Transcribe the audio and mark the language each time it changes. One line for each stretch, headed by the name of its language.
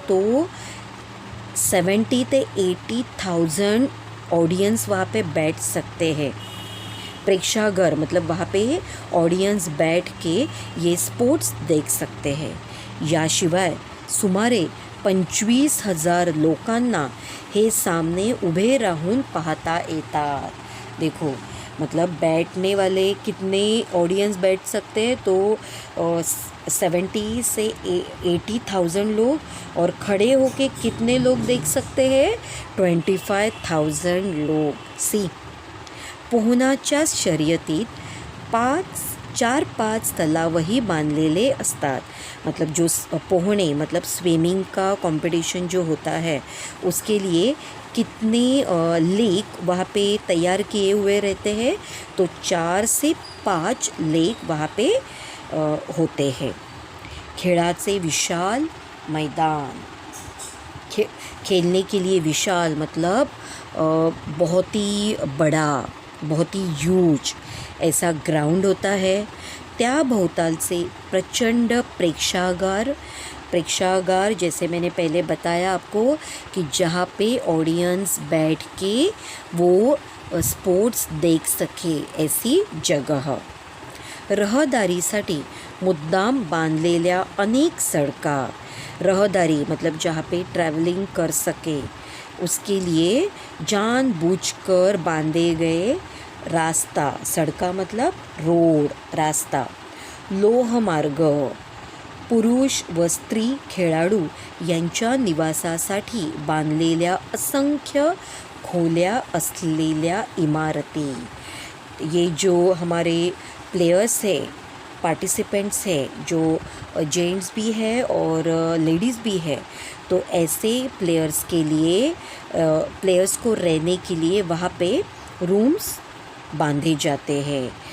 Hindi: तो 70 से 80,000 ऑडियंस वहाँ पे बैठ सकते हैं। प्रेक्षागर मतलब वहाँ पे ऑडियंस बैठ के ये स्पोर्ट्स देख सकते हैं।
Marathi: याशिवाय सुमारे 25,000 लोकांना हे सामने उभे राहून पाहता येतात।
Hindi: देखो मतलब बैठने वाले कितने ऑडियंस बैठ सकते हैं, तो 70 से 80,000 लोग, और खड़े होके कितने लोग देख सकते हैं, 25,000 लोग।
Marathi: सी पोहण्याच्या शर्यतीत 4-5 तलावही बांधलेले असतात।
Hindi: मतलब जो पोहने मतलब स्विमिंग का कंपटीशन जो होता है उसके लिए कितने लेक वहाँ पे तैयार किए हुए रहते हैं, तो 4 से 5 लेक वहाँ पे होते हैं।
Marathi: खेळाचे विशाल मैदान,
Hindi: खेलने के लिए विशाल मतलब बहुत ही बड़ा, बहुत ही ह्यूज ऐसा ग्राउंड होता है।
Marathi: त्या भोवतालचे प्रचंड प्रेक्षागार
Hindi: जैसे मैंने पहले बताया आपको कि जहाँ पे ऑडियंस बैठ के वो स्पोर्ट्स देख सके, ऐसी जगह।
Marathi: रहदारीसाठी मुद्दाम बांधलेल्या अनेक सड़का,
Hindi: रहदारी मतलब जहाँ पे ट्रैवलिंग कर सके उसके लिए जानबूझकर बांधे गए रास्ता, सड़का मतलब रोड, रास्ता।
Marathi: लोहमार्ग पुरुष व स्त्री खेळाडू यांच्या निवासासाठी बांधलेल्या असंख्य खोल्या असलेल्या इमारती।
Hindi: ये जो हमारे प्लेयर्स है, पार्टिसिपेंट्स है, जो जेंट्स भी है और लेडीज़ भी है, तो ऐसे प्लेयर्स के लिए प्लेयर्स को रहने के लिए वहाँ पे रूम्स बांधे जाते हैं।